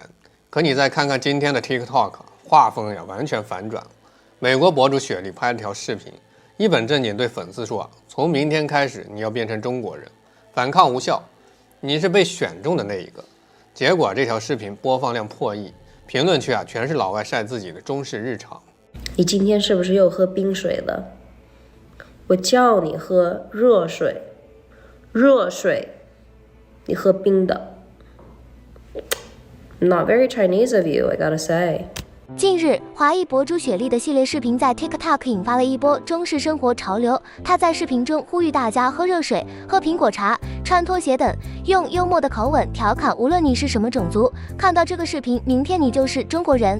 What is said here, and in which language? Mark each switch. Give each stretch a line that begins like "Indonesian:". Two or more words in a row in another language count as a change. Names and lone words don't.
Chinese: 可你再看看今天的 TikTok， 畫風呀完全反轉。美國博主雪莉拍了條視頻，一本正經對粉絲說，從明天開始你要變成中國人，反抗無效，你是被選中的那一個。結果這條視頻播放量破億，評論區啊全是老外曬自己的中式日常。你今天是不是又喝冰水了？我叫你喝熱水，熱水，你喝冰的。
English: Not very Chinese of you, I gotta say.
Chinese: 近日，華裔博主雪莉的系列視頻在 TikTok 引發了一波中式生活潮流。她在視頻中呼籲大家喝熱水、喝蘋果茶、穿拖鞋等，用幽默的口吻調侃無論你是什麼種族，看到這個視頻，明天你就是中國人。